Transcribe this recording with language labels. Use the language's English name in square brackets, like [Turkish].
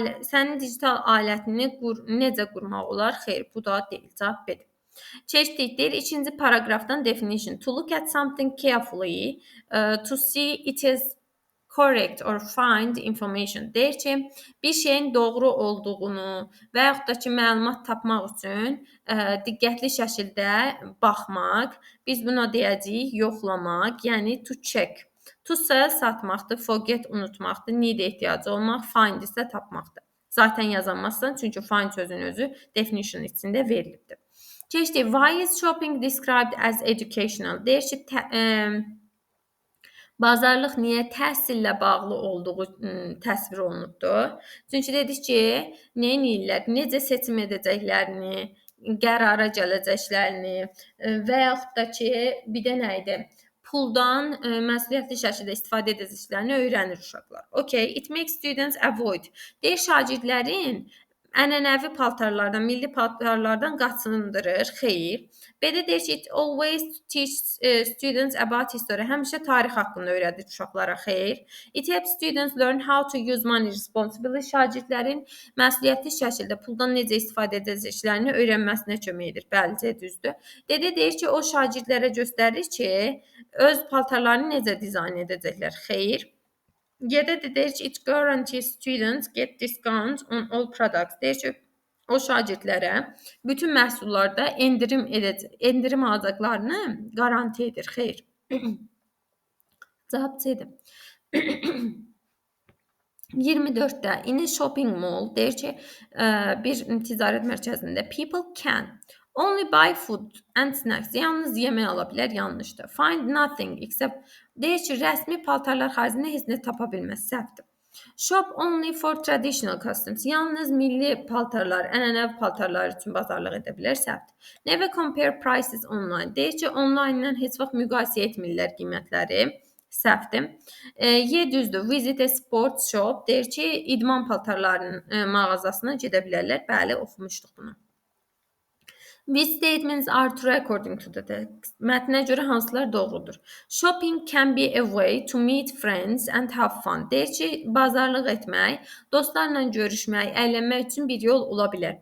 [Azerbaijani] Sənin digital alətini necə qurmaq olar? Xeyr, bu da deyil. Cavab B-dir. Keçdik. Deyir ikinci paragrafdan definition. [English] To look at something carefully, to see it is correct or find information. [Azerbaijani] Deyir ki, bir şeyin doğru olduğunu və yaxud da ki, məlumat tapmaq üçün diqqətli şəkildə baxmaq, biz buna deyəcəyik yoxlamaq, yəni [English] to check. [Azerbaijani] To sell satmaqdır, forget unutmaqdır, need ehtiyacı olmaq, find isə tapmaqdır. Zaten yazamazsan, çünki find sözünün özü definition içində verilibdir. Keçdik. [English] Why is shopping described as educational? [Azerbaijani] Deyir ki, bazarlıq niyə təhsillə bağlı olduğu təsvir olunubdur? Çünki dedik ki, nə edirlər, necə seçim edəcəklərini, qərara gələcəklərini və yaxud da ki, bir də nə idi? Puldan məsuliyyətli şəkildə istifadə edəcəklərini öyrənir uşaqlar. Okay, [English] it makes students avoid. [Azerbaijani] Deyir şagirdlərin ənənəvi paltarlardan, milli paltarlardan qaçındırır. Xeyr. B-də deyir ki, [English] it always teach students about history. [Azerbaijani] Həmişə tarix haqqında öyrədir uşaqlara. Xeyr. [English] It helps students learn how to use money responsibly. [Azerbaijani] Şagirdlərin məsuliyyətli şəkildə puldan necə istifadə edəcəklərini öyrənməsinə kömək edir. Bəli, C düzdür. D-də deyir ki, o şagirdlərə göstərir ki, öz paltarlarını necə dizayn edəcəklər. Xeyr. G-də də deyir ki, [English] it guarantees students get discounts on all products. [Azerbaijani] Deyir ki, o şagirdlərə bütün məhsullarda endirim alacaqlarını garanti edir. Xeyr. Cavab C-dir. [English] 24-də in a shopping mall [Azerbaijani] deyir ki, bir ticarət mərkəzində [English] people can only buy food and snacks. [Azerbaijani] Yalnız yemək ala bilər, yanlışdır. [English] Find nothing except [Azerbaijani] deyir ki, rəsmi paltarlar xaricində heç nə tapa bilməz, səhvdir. [English] Shop only for traditional costumes. [Azerbaijani] Yalnız milli paltarlar, ənənəvi paltarlar üçün bazarlıq edə bilər, səhvdir. [English] Never compare prices online. [Azerbaijani] Deyir ki, online-dan heç vaxt müqayisə etmirlər qiymətləri. Səhvdir. Y düzdür. [English] Visit a sports shop. [Azerbaijani] Deyir ki, idman paltarlarının mağazasına gedə bilərlər. Bəli, oxumuşduq bunu. [English] These statements are true according to the text. [Azerbaijani] Mətnə görə hansılar doğrudur? [English] Shopping can be a way to meet friends and have fun. [Azerbaijani] Deyir ki, bazarlıq etmək, dostlarla görüşmək, əylənmək üçün bir yol ola bilər.